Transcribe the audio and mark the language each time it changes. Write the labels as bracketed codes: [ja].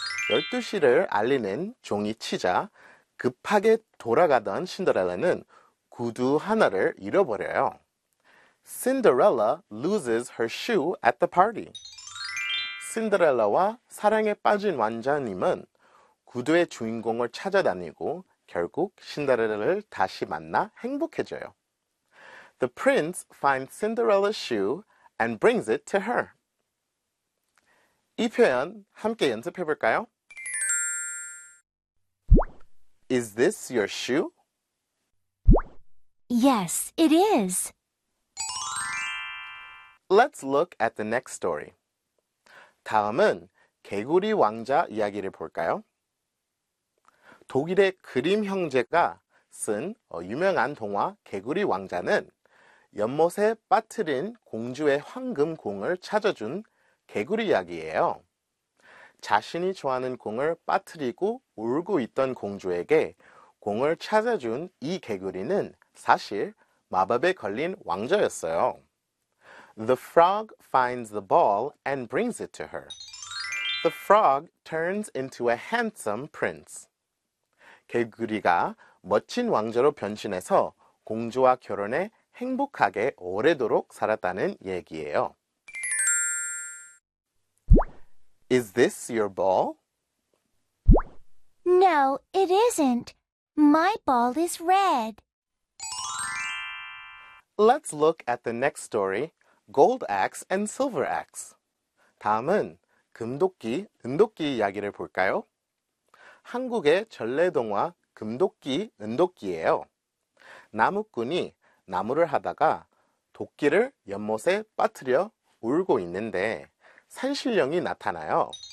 [ko] 12시를 알리는 종이 치자 급하게 돌아가던 신데렐라는 구두 하나를 잃어버려요. [en] Cinderella loses her shoe at the party. [ko] 신데렐라와 사랑에 빠진 왕자님은 구두의 주인공을 찾아다니고 결국 신데렐라를 다시 만나 행복해져요. [en] The prince finds Cinderella's shoe and brings it to her. [ko] 이 표현 함께 연습해 볼까요? [en] Is this your shoe? Yes, it is. Let's look at the next story. [ko] 다음은 개구리 왕자 이야기를 볼까요? 독일의 그림 형제가 쓴 유명한 동화 개구리 왕자는 연못에 빠뜨린 공주의 황금 공을 찾아준 개구리 이야기예요. 자신이 좋아하는 공을 빠뜨리고 울고 있던 공주에게 공을 찾아준 이 개구리는 사실 마법에 걸린 왕자였어요. [en] The frog finds the ball and brings it to her. The frog turns into a handsome prince. [ko] 개구리가 멋진 왕자로 변신해서 공주와 결혼해 행복하게 오래도록 살았다는 얘기예요. [en] Is this your ball? No, it isn't. My ball is red. Let's look at the next story, Gold Axe and Silver Axe. [ko] 다음은 금도끼, 은도끼 이야기를 볼까요? 한국의 전래동화 금도끼, 은도끼예요. 나무꾼이 나무를 하다가 도끼를 연못에 빠뜨려 울고 있는데 산신령이 나타나요.